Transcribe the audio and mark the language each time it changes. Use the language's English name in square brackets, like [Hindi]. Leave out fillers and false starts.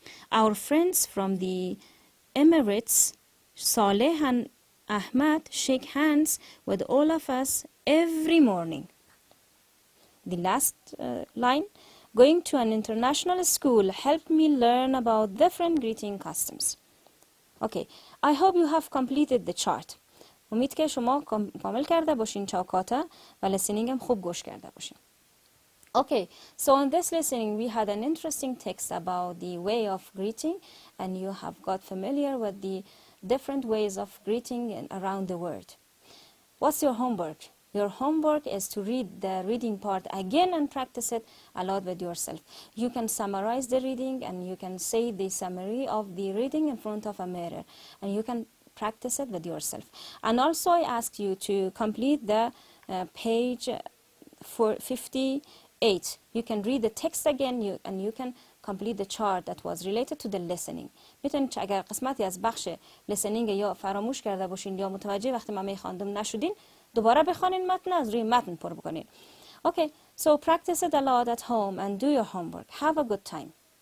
[English] Our friends from the Emirates, Saleh and Ahmad, shake hands with all of us every morning. The last line, going to an international school helped me learn about different greeting customs. Okay, I hope you have completed the chart. [Persian] امید که شما کامل کرده باشین چاکاتا و listening هم خوب گوش کرده باشین. [English] Okay, so in this listening we had an interesting text about the way of greeting and you have got familiar with the different ways of greeting around the world. What's your homework? Your homework is to read the reading part again and practice it aloud with yourself. You can summarize the reading and you can say the summary of the reading in front of a mirror and you can practice it with yourself. And also I ask you to complete the page 58. You can read the text again and you can complete the chart that was related to the listening. [Persian] میتونید اگر قسمتی از بخش listening یا فراموش کرده باشین یا متوجه وقتی من میخواندم نشدین دوباره بخوانین متن از روی متن پر بکنین. [English] Okay, so practice it a lot at home and do your homework. Have a good time.